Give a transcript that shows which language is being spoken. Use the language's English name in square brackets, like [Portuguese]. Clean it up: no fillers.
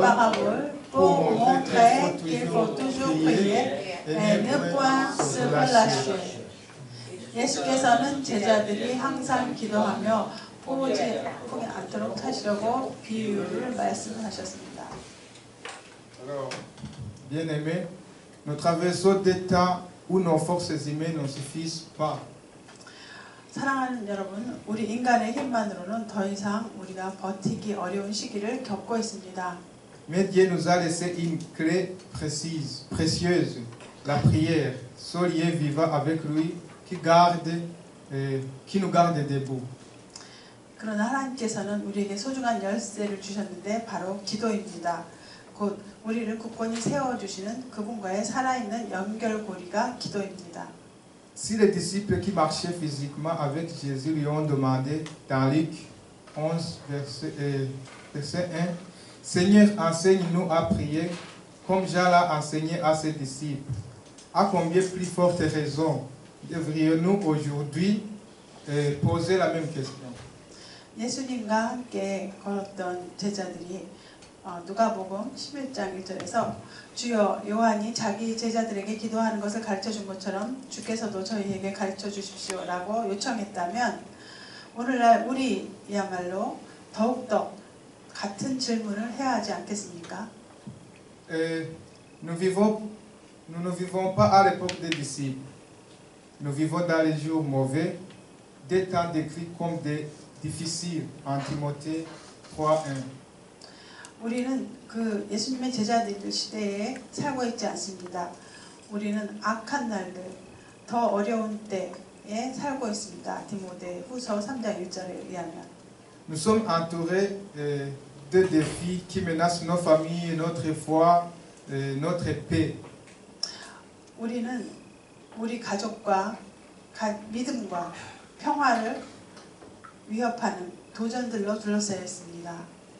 [French] parabole pour montrer qu'il faut toujours prier et ne point se relâcher. [Korean] 예수께서는 제자들이 항상 기도하며 포기 않도록 하시려고 비유를 말씀하셨습니다. [French] Alors, bien-aimés, nous traversons des temps où nos forces humaines ne suffisent pas. [Korean] 사랑하는 여러분, 우리 인간의 힘만으로는 더 이상 우리가 버티기 어려운 시기를 겪고 있습니다. [French] Mais Dieu nous a laissé une clé précieuse, la prière, ce lien vivant avec lui qui nous garde debout. [Korean] 그러나 하나님께서는 우리에게 소중한 열쇠를 주셨는데 바로 기도입니다. 곧 우리를 굳건히 세워주시는 그분과의 살아있는 연결고리가 기도입니다. [French] Si les disciples qui marchaient physiquement avec Jésus lui ont demandé dans Luc 11, verset 1, Seigneur, enseigne-nous à prier comme Jean l'a enseigné à ses disciples. À combien plus forte raison devrions-nous aujourd'hui poser la même question? [Korean] 예수님과 함께 걸었던 제자들이 누가복음 11장 1절에서 주여 요한이 자기 제자들에게 기도하는 것을 가르쳐 준 것처럼 주께서도 저희에게 가르쳐 주십시오라고 요청했다면 오늘날 우리야말로 더욱더 같은 질문을 해야 하지 않겠습니까? [French] Nous ne vivons pas à l'époque des disciples. Nous vivons dans les jours mauvais, des temps décrits comme des difficiles en Timothée 3:1. [Korean] 우리는 그 예수님의 제자들 시대에 살고 있지 않습니다. 우리는 악한 날들, 더 어려운 때에 살고 있습니다. 디모데후서 3장 1절에 의하면. [French] Nous sommes entourés de défis qui menacent nos familles, notre foi, notre paix. [Korean] 우리는 우리 가족과 믿음과 평화를 위협하는 도전들로 둘러싸여 있습니다.